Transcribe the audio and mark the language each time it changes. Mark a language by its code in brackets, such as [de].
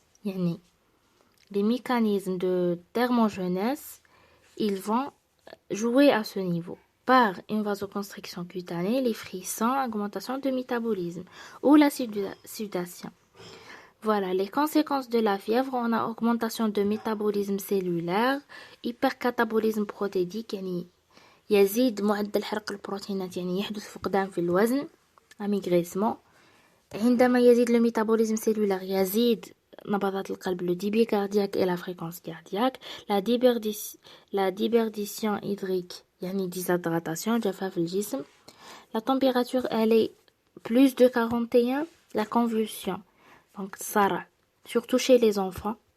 [fr] يعني les mécanismes de thermogenèse, ils vont jouer à ce niveau par une vasoconstriction cutanée, les frissons, augmentation de métabolisme ou la sudation. Voilà, les conséquences de la fièvre. On a augmentation de métabolisme cellulaire, hypercatabolisme protéique، [ar] يعني يزيد معدل حرق البروتينات، يعني يحدث فقدان في الوزن. [fr] amaigrissement. [ar] عندما يزيد [fr] le métabolisme cellulaire [ar] يزيد نبضات القلب، [fr] le débit cardiaque et la fréquence cardiaque. la déperdition hydrique، يعني déshydratation [ar] جفاف الجسم. [fr] la température elle est plus de 41. la convulsion، donc الصرع surtout chez les enfants.